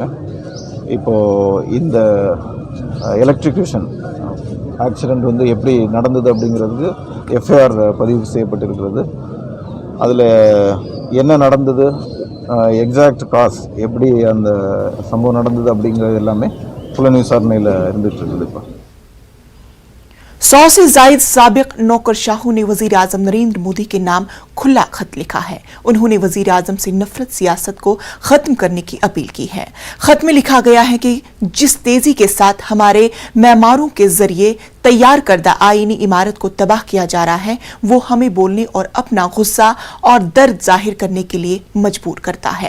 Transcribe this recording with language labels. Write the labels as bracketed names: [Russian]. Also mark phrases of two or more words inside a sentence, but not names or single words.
[Tamil] இப்போது இந்த எலக்ட்ரிக்யூஷன் ஆக்சிடெண்ட் வந்து எப்படி நடந்தது அப்படிங்கிறதுக்கு எஃப்ஐஆர் பதிவு செய்யப்பட்டிருக்கிறது. அதில் என்ன நடந்தது, எக்ஸாக்ட் காஸ் எப்படி அந்த சம்பவம் நடந்தது அப்படிங்கிறது எல்லாமே புலன் விசாரணையில் இருந்துகிட்டு இருக்குது. இப்போ [Urdu] 100 سے زائد سابق نوکرشاہوں نے وزیر اعظم نریندر مودی کے نام کھلا خط لکھا ہے. انہوں نے وزیر اعظم سے نفرت سیاست کو ختم کرنے کی اپیل کی ہے. خط میں لکھا گیا ہے کہ جس تیزی کے ساتھ ہمارے معماروں کے ذریعے تیار کردہ آئینی عمارت کو تباہ کیا جا رہا ہے، وہ ہمیں بولنے اور اپنا غصہ اور درد ظاہر کرنے کے لیے مجبور کرتا ہے.